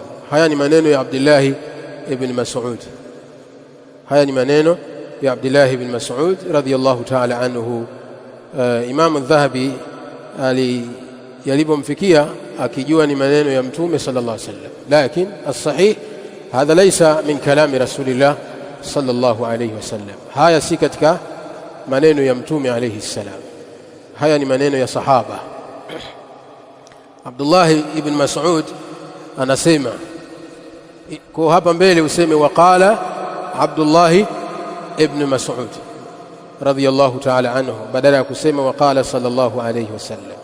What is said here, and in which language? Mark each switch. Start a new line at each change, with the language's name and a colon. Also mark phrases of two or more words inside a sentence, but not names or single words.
Swahili: Haya ni maneno ya Abdullah ibn Mas'ud. Haya ni maneno ya Abdullah ibn Mas'ud
Arabic: رضي الله تعالى عنه.
Swahili: Imam Adh-Dhahabi yalipomfikia akijua ni maneno ya mtume
Arabic: صلى الله عليه وسلم,
Swahili: lakini
Arabic: الصحيح هذا ليس من كلام رسول الله صلى الله عليه وسلم.
Swahili: Haya si katika maneno ya mtume
Arabic: عليه السلام,
Swahili: haya ni maneno ya sahaba. Abdullah ibn Mas'ud anasema, kwa hapa mbele useme waqala Abdullah ibn Mas'ud
Arabic: رضي الله تعالى عنه,
Swahili: badala ya kusema
Arabic: وقال صلى الله عليه وسلم.